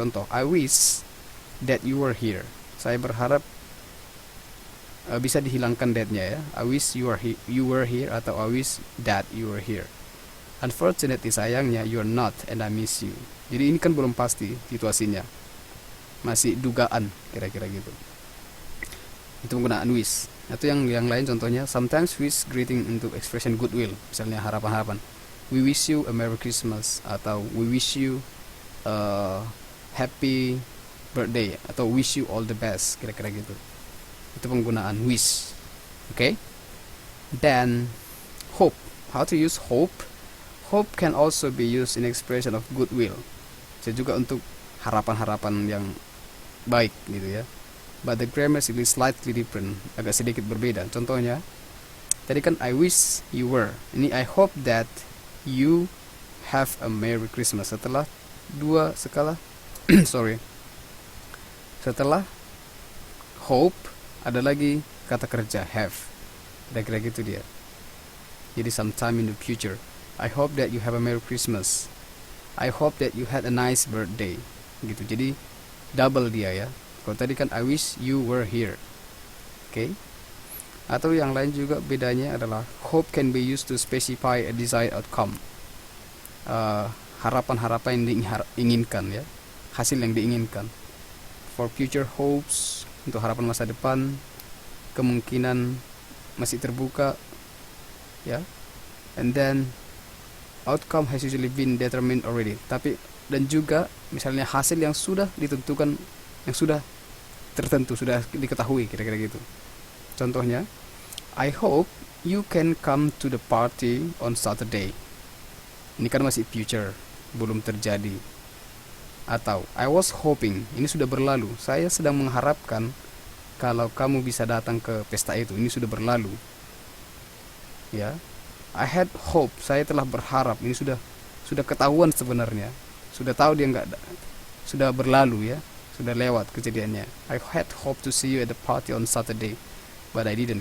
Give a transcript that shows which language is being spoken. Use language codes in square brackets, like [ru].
[id] Contoh, [en] I wish that you were here. [id] Saya berharap bisa dihilangkan that-nya ya. [en] I wish you were here atau I wish that you were here. Unfortunately, sayangnya you're not and I miss you. [id] Jadi ini kan belum pasti situasinya, masih dugaan kira-kira gitu. Itu penggunaan wish. Atau yang lain contohnya, [en] sometimes wish greeting [id] untuk expression goodwill, misalnya harapan-harapan. [en] We wish you a Merry Christmas atau we wish you a happy birthday atau wish you all the best, [id] kira-kira gitu. Itu penggunaan wish. [en] Okay? Then hope. How to use hope? Hope can also be used in expression of goodwill. [id] Bisa juga untuk harapan-harapan yang baik gitu ya. [en] But the grammar is slightly different, [id] agak sedikit berbeda. Contohnya, tadi kan [en] I wish you were. Ini I hope that you have a Merry Christmas. [id] Setelah dua skala sorry. Setelah hope ada lagi kata kerja have. Kira-kira gitu dia. [en] Jadi sometime in the future. I hope that you have a Merry Christmas. I hope that you had a nice birthday. [id] Gitu. Jadi double dia ya. Kalau tadi kan [en] I wish you were here. Okay? [id] Atau yang lain juga bedanya adalah [en] hope can be used to specify a desired outcome. [id] Harapan-harapan yang diinginkan ya. Hasil yang diinginkan. [en] For future hopes, [id] untuk harapan masa depan, kemungkinan masih terbuka ya. [en] And then outcome has usually been determined already. [id] Tapi dan juga misalnya hasil yang sudah ditentukan, yang sudah tertentu, sudah diketahui kira-kira gitu. [en] Contohnya, I hope you can come to the party on Saturday. [id] Ini kan masih future, belum terjadi. Atau [en] I was hoping, [id] ini sudah berlalu. Saya sedang mengharapkan kalau kamu bisa datang ke pesta itu. Ini sudah berlalu. Ya. [en] I had hope, [id] saya telah berharap. Ini sudah ketahuan sebenarnya. Sudah tahu dia sudah berlalu ya. Sudah lewat kejadiannya. [en] I had hope to see you at the party on Saturday, but I didn't.